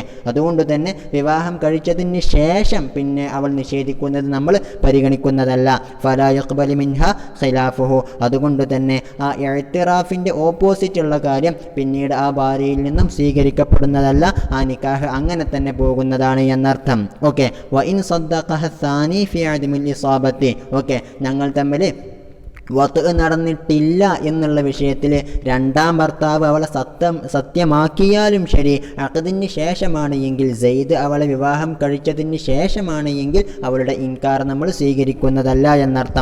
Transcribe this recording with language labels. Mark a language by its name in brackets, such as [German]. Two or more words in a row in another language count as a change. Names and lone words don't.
[Malayalam] അതുകൊണ്ട് തന്നെ വിവാഹം കഴിച്ചതിന് ശേഷം പിന്നെ അവൾ നിഷേധിക്കുന്നത് നമ്മൾ പരിഗണിക്കുന്നതല്ല. [Arabic] فلا يقبل منها خلافه, [Malayalam] അതുകൊണ്ട് തന്നെ ആ ഇഅ്തിറാഫിൻ്റെ ഓപ്പോസിറ്റ് ഉള്ള കാര്യം പിന്നീട് ആ ഭാര്യയിൽ നിന്നും സ്വീകരിക്കപ്പെടുന്നതല്ല, ആ നിക്കാഹ് അങ്ങനെ തന്നെ പോകുന്നതാണ് എന്നർത്ഥം. [Arabic] ഓക്കെ. وإن صدقها الثاني في عدم الإصابة. [Malayalam] ഓക്കെ. ഞങ്ങൾ തമ്മിൽ വത്ത് നടന്നിട്ടില്ല എന്നുള്ള വിഷയത്തിൽ രണ്ടാം ഭർത്താവ് അവളെ സത്യമാക്കിയാലും ശരി, അഖദിന് ശേഷമാണ് എങ്കിൽ, സെയ്ദ് അവളെ വിവാഹം കഴിച്ചതിന് ശേഷമാണ് എങ്കിൽ അവളുടെ ഇൻകാർ നമ്മൾ സ്വീകരിക്കുന്നതല്ല എന്നർത്ഥം.